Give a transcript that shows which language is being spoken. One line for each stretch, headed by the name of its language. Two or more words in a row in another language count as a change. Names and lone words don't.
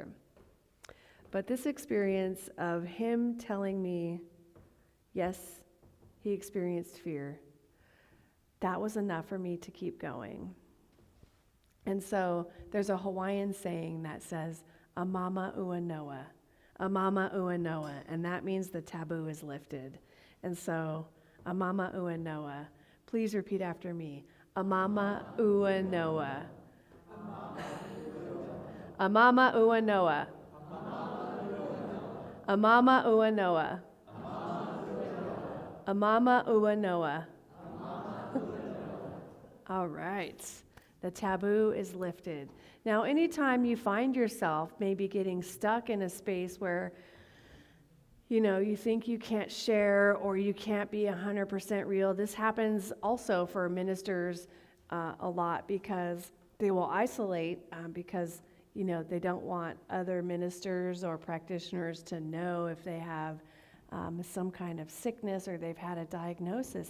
English: But this experience of him telling me, yes, he experienced fear, that was enough for me to keep going. And so there's a Hawaiian saying that says,
Hawaiian: "Amama ua noa," "Amama ua noa,"
English: and that means the taboo is lifted. And so,
Hawaiian: "Amama ua noa,"
English: please repeat after me.
Hawaiian: "Amama ua noa." "Amama ua noa." "Amama ua noa." "Amama ua noa."
English: All right. The taboo is lifted. Now, anytime you find yourself maybe getting stuck in a space where, you think you can't share or you can't be 100% real, this happens also for ministers a lot, because they will isolate because, they don't want other ministers or practitioners to know if they have some kind of sickness or they've had a diagnosis.